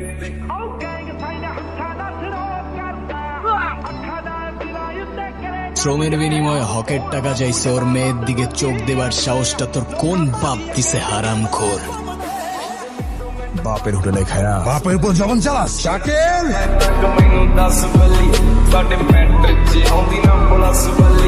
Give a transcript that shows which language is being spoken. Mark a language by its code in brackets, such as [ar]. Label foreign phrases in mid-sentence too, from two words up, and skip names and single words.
[bn] শ্রমের বিনিময়ে হকের টাকা চাইছে, ওর মেয়ের দিকে চোখ দেবার সাহসটা তোর কোন বাপ দিছে হারামখোর? বাপের হোটেলে খায়া বাপের উপর জবান চালাস। শাকিল [pa] ਮੈਨੂੰ ਦੱਸ ਬੱਲੀ ਸਾਡੇ ਮੈਟਰ 'ਚ ਆਉਂਦੀ ਨਾ ਪੁਲਿਸ